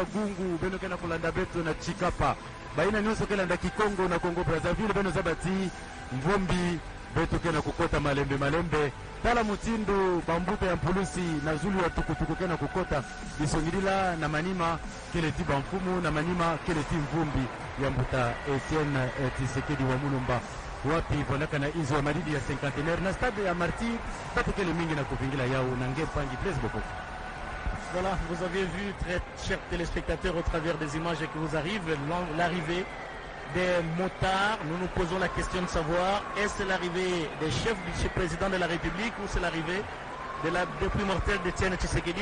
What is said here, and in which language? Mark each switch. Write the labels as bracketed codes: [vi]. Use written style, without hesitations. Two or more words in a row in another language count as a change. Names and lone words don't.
[ktu] Gungu beno kena kulanda beto na Chikapa baina nyonso kena na Kikongo na Kongo Brazzaville beno zabati Mvombi beto kena kukota malembe tala Mutindu bambuta ya Mpulusi na Zulu ya tukutuku kena kukota Bisongilila na Manima kele ti Bamfumu na Manima kele ti Mvumbi ya mbuta Etienne Tshisekedi wa Mulumba wapi vonaka na izo ya madidi ya cinquantenaire na stade ya Martyr batu kele mingi na kuvingila yao na ngepangi [fr] place beaucoup. Voilà, vous avez vu, très chers téléspectateurs, au travers des images qui vous arrivent, l'arrivée des motards. Nous nous posons la question de savoir, est-ce l'arrivée des chefs du président de la République ou c'est l'arrivée de la dépouille mortelle d'Etienne Tshisekedi?